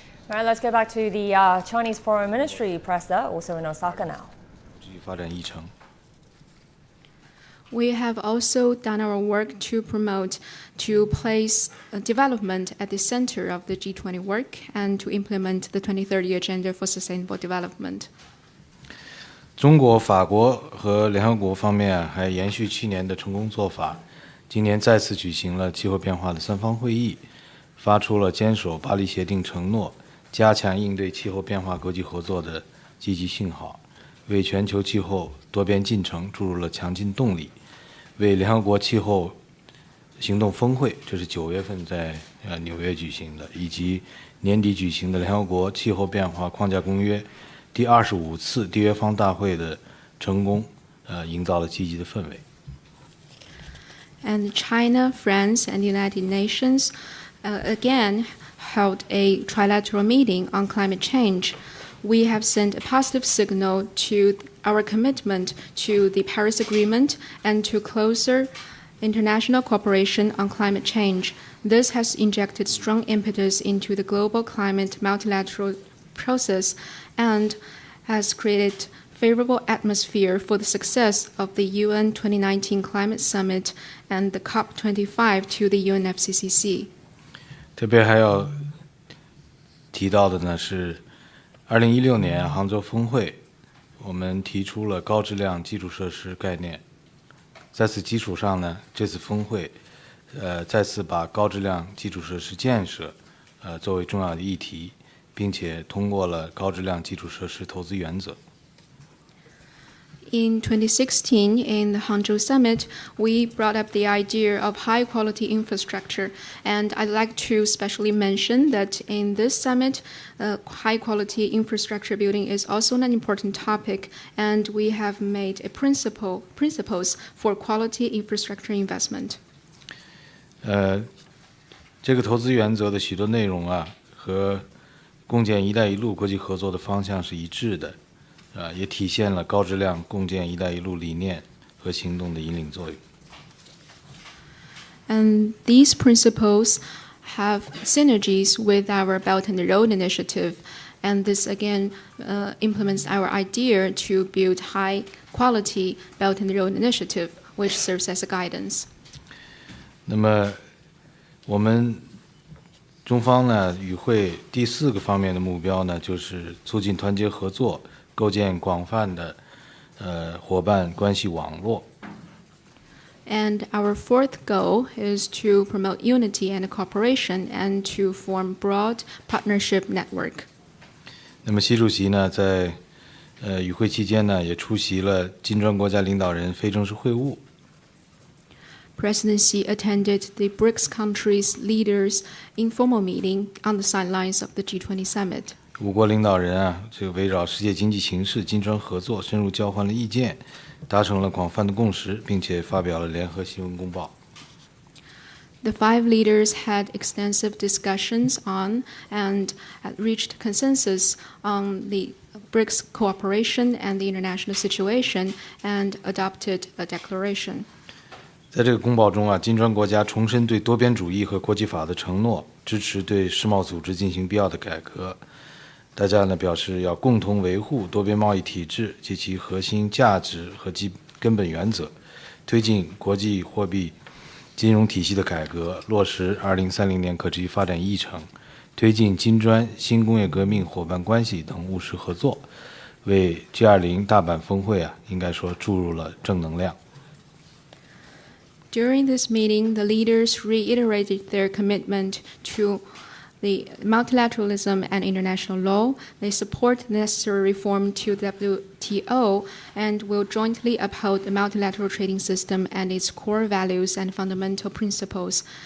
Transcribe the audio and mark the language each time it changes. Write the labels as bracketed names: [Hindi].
[English] All right, let's go back to the Chinese Foreign Ministry press there, also in Osaka now. We have also done our work to place development at the center of the G20 work and to implement the 2030 Agenda for Sustainable Development. [Chinese] 中国、法国和联合国方面还延续去年的成功做法，今年再次举行了气候变化的三方会议，发出了坚守巴黎协定承诺，加强应对气候变化国际合作的积极信号，为全球气候多边进程注入了强劲动力，为联合国气候行动峰会，这是9月份在纽约举行的，以及年底举行的联合国气候变化框架公约第25次缔约方大会的成功，营造了积极的氛围。 [English] And China, France, and the United Nations again held a trilateral meeting on climate change. We have sent a positive signal to our commitment to the Paris Agreement and to closer international cooperation on climate change. This has injected strong impetus into the global climate multilateral process and has created favorable atmosphere for the success of the UN 2019 Climate Summit and the COP25 to the UNFCCC. [Chinese] 特别还要提到的呢是2016年杭州峰会，我们提出了高质量基础设施概念。在此基础上呢，这次峰会再次把高质量基础设施建设作为重要的议题，并且通过了高质量基础设施投资原则。 [English] In 2016, in the Hangzhou Summit, we brought up the idea of high-quality infrastructure, and I'd like to specially mention that in this summit, high-quality infrastructure building is also an important topic, and we have made a principles for quality infrastructure investment. [Chinese] 这个投资原则的许多内容和共建“一带一路”国际合作的方向是一致的。也体现了高质量共建“一带一路”理念和行动的引领作用。 [English] And these principles have synergies with our Belt and Road Initiative, and this again implements our idea to build high-quality Belt and Road Initiative, which serves as a guidance. [Chinese] 那么，我们中方呢与会第4个方面的目标呢，就是促进团结合作。构建广泛的伙伴关系网络。 [English] And our fourth goal is to promote unity and cooperation and to form broad partnership network. [Chinese] 那么习主席呢，在与会期间呢，也出席了金砖国家领导人非正式会晤。 [English] Presidency attended the BRICS countries' leaders' informal meeting on the sidelines of the G20 summit. [Chinese] 5国领导人这个围绕世界经济形势、金砖合作深入交换了意见，达成了广泛的共识，并且发表了联合新闻公报。 [English] The 5 leaders had extensive discussions on and reached consensus on the BRICS cooperation and the international situation and adopted a declaration. [Chinese] 在这个公报中金砖国家重申对多边主义和国际法的承诺，支持对世贸组织进行必要的改革。大家呢表示要共同维护多边贸易体制及其核心价值和根本原则，推进国际货币金融体系的改革，落实2030年可持续发展议程，推进金砖新工业革命伙伴关系等务实合作，为 G20 大阪峰会应该说注入了正能量。 [English] During this meeting, the leaders reiterated their commitment to the multilateralism and international law. They support the necessary reform to the WTO and will jointly uphold the multilateral trading system and its core values and fundamental principles.